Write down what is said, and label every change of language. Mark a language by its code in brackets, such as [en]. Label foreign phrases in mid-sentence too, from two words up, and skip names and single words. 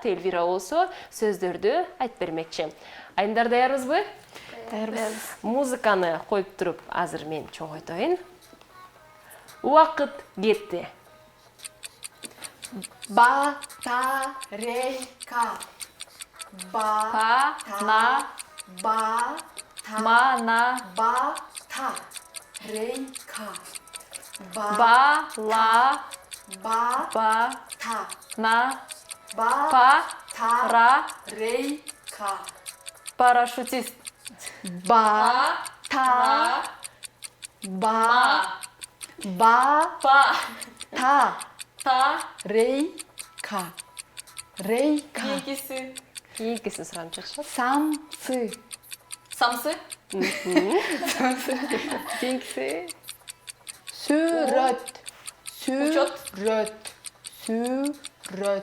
[ky] Элвира болсо сөздөрдү айтып бермекчи. Айымдар даярбызбы? Даярбыз. Музыканы коюп туруп азыр мен чоңойтоюн. Убакыт кетти. Батарейка. на мана Батарейка. ба ла ба на па ра Батарейка. парашютист Ба та ба ба па та та рейка. Рейка. кийинкиси Кийинкисин суранып жатышат. Самсы. самсы Кийинкиси сүрөт. Учет. Сүрөт. Сүрөт.